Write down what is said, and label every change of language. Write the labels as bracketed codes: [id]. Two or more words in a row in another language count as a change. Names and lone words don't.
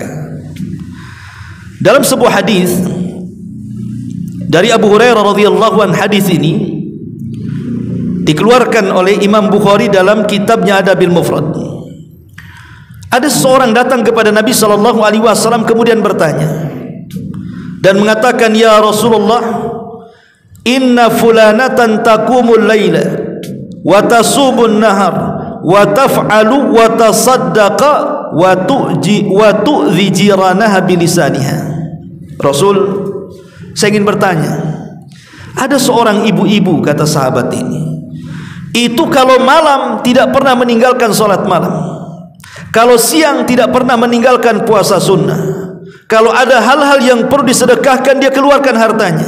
[id] Dalam sebuah hadis dari Abu Hurairah [ar] رضي الله عنه, [id] hadis ini dikeluarkan oleh Imam Bukhari dalam kitabnya Adabil Mufrad. Ada seorang datang kepada Nabi [ar] صلى الله عليه وسلم [id] kemudian bertanya dan mengatakan, [ar] "يا رسول الله, إن فلانة تقوم الليل وتصوم النهار وتفعل وتصدق وتؤذي جيرانها بلسانها." [id] Rasul, saya ingin bertanya, ada seorang ibu-ibu, kata sahabat ini, itu kalau malam tidak pernah meninggalkan sholat malam, kalau siang tidak pernah meninggalkan puasa sunnah, kalau ada hal-hal yang perlu disedekahkan dia keluarkan hartanya.